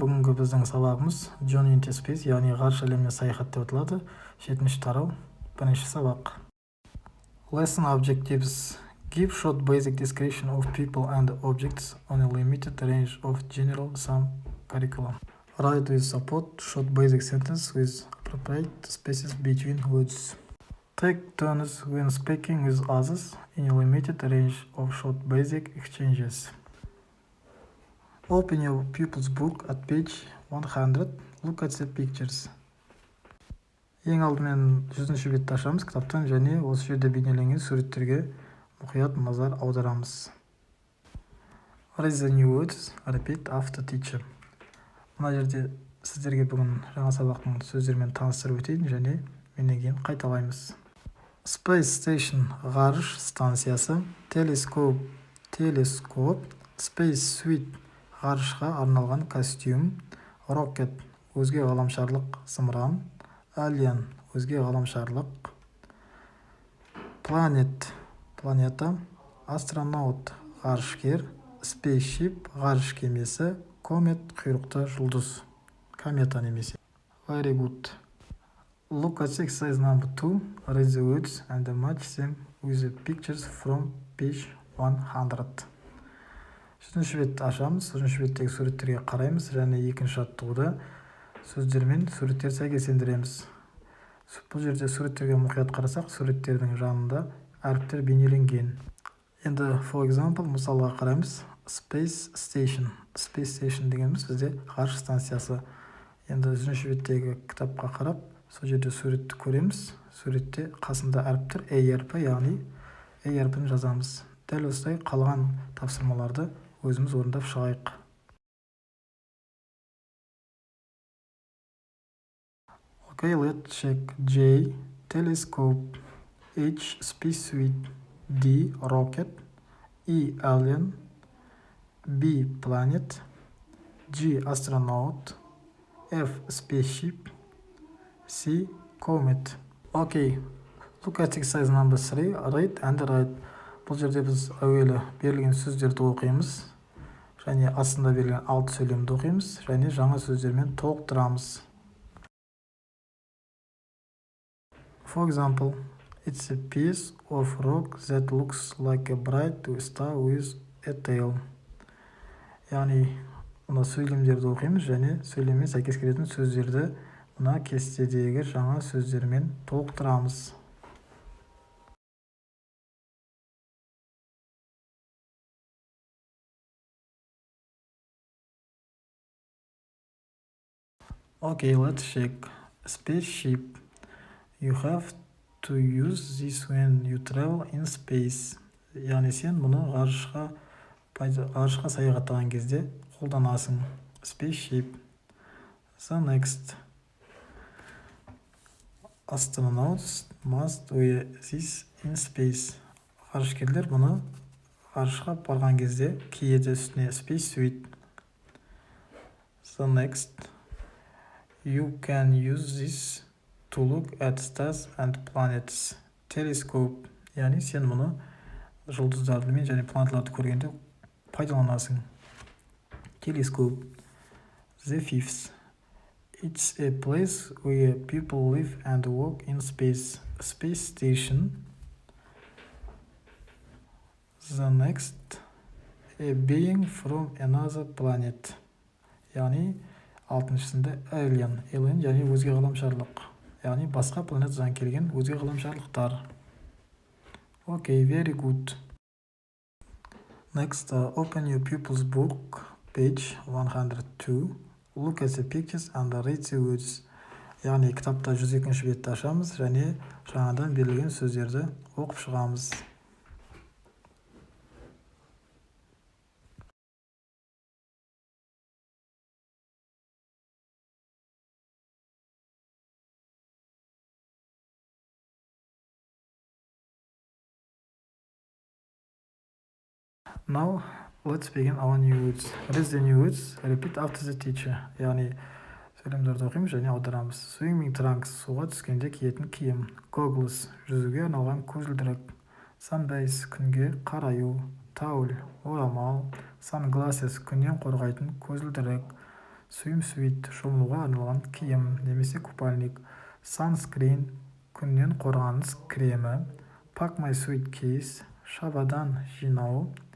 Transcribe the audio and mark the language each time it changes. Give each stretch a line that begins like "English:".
Kazakh: Бүгінгі біздің сабағымыз
English: Journey into Space,
Kazakh: яғни ғарыш әлеміне саяхат деп аталады. 7-ші тарау, 1-ші сабақ.
English: Lesson objectives: give short basic description of people and objects on a limited range of general sum curriculum. Write with support short basic sentence with appropriate spaces between words. Take turns when speaking with others in a limited range of short basic exchanges. Open your pupil's book at page 100. Look at the pictures.
Kazakh: Ең алдымен 100-ші бетті ашамыз кітаптан және осы жерде бейнеленген суреттерге мұқият назар аударамыз.
English: Read the new words. Repeat after teacher.
Kazakh: Мына жерде сіздерге бүгін жаңа сабақтың сөздерімен таныстырып өтейін және менен кейін қайталаймыз. Space Station – ғарыш станциясы. Telescope – телескоп. Space Suit – ғарышқа арналған костюм. Rocket – өзге ғаламшарлық зымыран. Alien – өзге ғаламшарлық. Planet – планета. Astronaut – ғарышкер. Spaceship – ғарыш кемесі. Comet – құйрықты жұлдыз. Комета немесе.
English: Very good. Look at exercise number 2. Read the words and match them with the pictures from page 100.
Kazakh: 3-ші бетті ашамыз. 3-ші беттегі суреттерге қараймыз және екінші жаттығуды сөздермен суреттер сәйкестендіреміз. Бұл жерде суреттерге мұқият қарасақ, суреттердің жанында әріптер бейнеленген. Енді
English: for example,
Kazakh: мысалға қараймыз.
English: Space Station.
Kazakh: Space Station дегеніміз бізде ғарыш станциясы. Енді 3-ші беттегі кітапқа қарап, сол жерде суретті көреміз. Суретте қасында әріптер A әрпі, яғни A әрпін жазамыз. Дәл осылай қалған тапсырмаларды өзіміз орындап шығайық.
English: Okay, let's check. J. Telescope. H. Spacesuit. D. Rocket. E. Alien. B. Planet. G. Astronaut. F. Spaceship. C. Comet. Okay, look at exercise number 3. Read and write.
Kazakh: Бұл жерде біз әуелі берілген сөздерді оқимыз, және астында берілген 6 сөйлемді оқимыз, және жаңа сөздермен толықтырамыз.
English: For example, it's a piece of rock that looks like a bright star with a tail.
Kazakh: Яғни, мына сөйлемдерді оқимыз, және сөйлеммен сәйкес келетін сөздерді мына кестедегі жаңа сөздермен толықтырамыз.
English: Okay, let's check. Spaceship. You have to use this when you travel in space.
Kazakh: Яғни сен мұны ғарышқа саяхаттаған кезде қолданасың.
English: Spaceship. The next. Astronauts must wear this in space.
Kazakh: Ғарышкерлер мұны ғарышқа барған кезде киеді үстіне.
English: Spacesuit. The next. You can use this to look at stars and planets. Telescope.
Kazakh: Яғни сен мұны жұлдыздарды мен және планеталарды көргенде пайдаланасың.
English: Telescope. The fifth. It's a place where people live and work in space. Space station. The next. A being from another planet.
Kazakh: Яғни алтыншысында alien. Alien яғни өзге ғаламшарлық. Яғни басқа планетадан келген өзге ғаламшарлықтар.
English: Okay, very good. Next, open your pupil's book, page 102. Look at the pictures and read the words.
Kazakh: Яғни кітапта 102-ші бетті ашамыз және жаңадан берілген сөздерді оқып шығамыз.
English: Now, let's begin our new words. Read the new words. Repeat after the teacher. Яғни
Kazakh: сөйлемдерді оқимыз және аударамыз. Swimming trunks, суға түскенде киетін киім. Goggles, жүзуге арналған көзілдірік. Sunbase, күнге қараю. Towel, орамал. Sunglasses, күннен қорғайтын көзілдірік. Swimsuit, шомылуға арналған киім немесе купальник. Sunscreen, күннен қорғаныс кремі. Pack my suitcase, шабадан жинау.